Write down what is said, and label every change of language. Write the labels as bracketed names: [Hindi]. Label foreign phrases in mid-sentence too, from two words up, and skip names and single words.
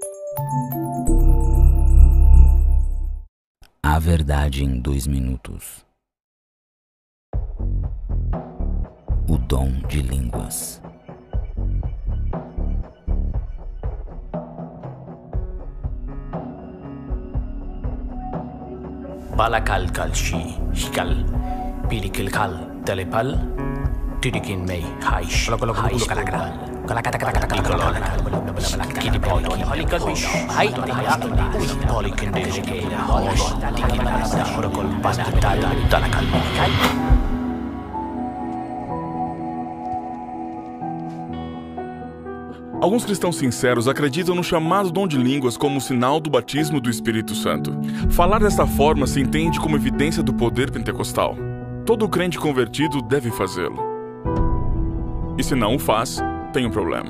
[Portuguese] A verdade em 2 minutos. O dom de línguas. Balakal kalshi hikal pilikil kal telepal tidikin mei haish haish kalakal kalakata kalakata kalakata kidi boy holikal bish hai holikin dejike hosh tikin protocol bastatal dalakal kai. Alguns cristãos sinceros acreditam no chamado dom de línguas como sinal do batismo do Espírito Santo. Falar dessa forma se entende como evidência do poder pentecostal. Todo crente convertido deve fazê-lo. E se não o faz, tem um problema.